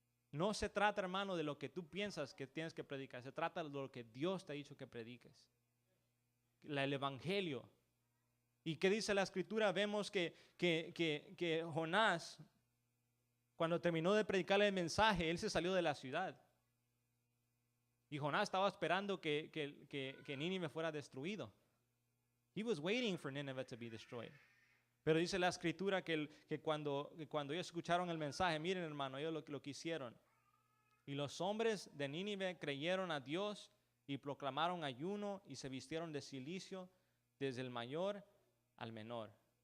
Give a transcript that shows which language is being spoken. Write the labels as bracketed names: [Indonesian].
[Spanish] No se trata, hermano, de lo que tú piensas que tienes que predicar. Se trata de lo que Dios te ha dicho que prediques. El Evangelio. ¿Y qué dice la Escritura? Vemos que Jonás, cuando terminó de predicarle el mensaje, él se salió de la ciudad. Y Jonás estaba esperando que Nínive fuera destruido. [English] He was waiting for Nineveh to be destroyed. [Spanish] Pero dice la Escritura que cuando ellos escucharon el mensaje, miren, hermano, ellos lo que hicieron. Y los hombres de Nínive creyeron a Dios y proclamaron ayuno y se vistieron de cilicio desde el mayor al menor.